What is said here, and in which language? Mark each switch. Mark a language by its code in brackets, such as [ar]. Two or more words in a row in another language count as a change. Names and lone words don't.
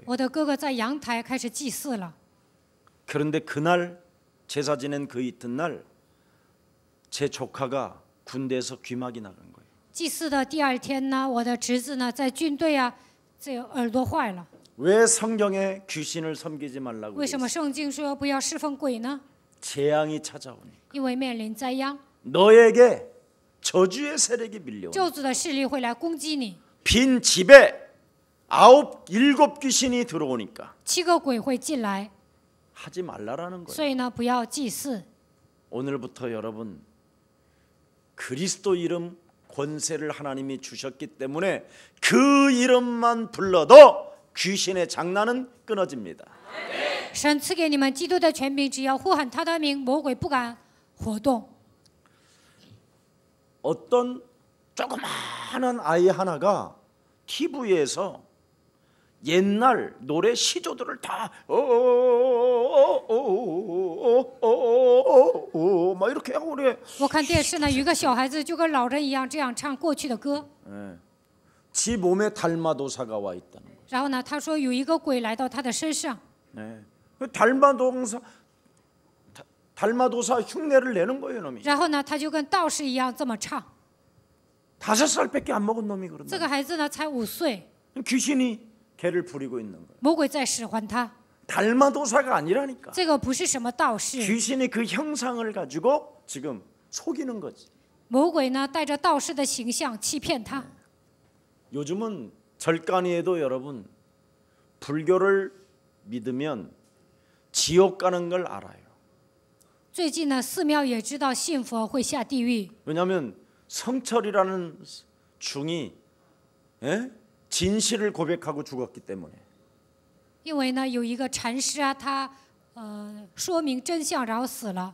[zh] 我的哥哥在阳台开始祭祀了。 [ko] 그런데 그날 제사 지낸 그 이튿날 제 조카가 군대에서 귀막이 나간 거예요. [zh] 祭祀的第二天呢，我的侄子呢在军队啊，这个耳朵坏了。 [ko] 왜 성경에 귀신을 섬기지 말라고 [zh] 为什么 [ko] 그랬어요? [zh] 圣经说不要侍奉鬼呢？ [ko] 재앙이 찾아오니 [zh] 因为面临灾殃， [ko] 너에게 저주의 세력이 밀려오니 [zh] 咒诅的势力会来攻击你， [ko] 빈 집에 7 귀신이 들어오니까 [zh] 7 个鬼会进来， [ko] 하지 말라라는 [zh] 所 [ko] 거예요. [zh] 以呢，不要祭祀。 [ko] 오늘부터 여러분 그리스도 이름 권세를 하나님이 주셨기 때문에 그 이름만 불러도 귀신의 장난은 끊어집니다. [zh] 神赐给你们基督的权柄，只要呼喊他的名，魔鬼不敢活动。 [ko] 어떤 조그마한 아이 하나가 TV에서 옛날 노래 시조들을 다 막 이렇게 하고 그래. [zh] 我看电视呢，有一个小孩子就跟老人一样这样唱过去的歌。 [ko] 지 몸에 달마도사가 와 있다는 거예요. [zh] 然后呢，他说有一个鬼来到他的身上， [ko] 달마도사 흉내를 내는 거예요, 놈이. [zh] 然后呢，他就跟道士一样这么唱。 [ko] 5살밖에 안 먹은 놈이 [zh] 这 [ko] 그런다. [zh] 个孩子呢才5岁， [ko] 귀신이 걔를 부리고 있는 거예요. [zh] 魔鬼在使唤他。 [ko] 달마도사가 아니라니까. [zh] 这个不是什么道士， [ko] 귀신이 그 형상을 가지고 지금 속이는 거지. [zh] 魔鬼呢带着道士的形象欺骗他。 [ko] 요즘은 절간이에도 여러분 불교를 믿으면 지옥 가는 걸 알아요. [zh] 最近呢，寺庙也知道信佛会下地狱， [ko] 왜냐하면 성철이라는 중이 진실을 고백하고 죽었기 때문에. [zh] 因为呢有一个禅师啊，他说明真相，然后死了。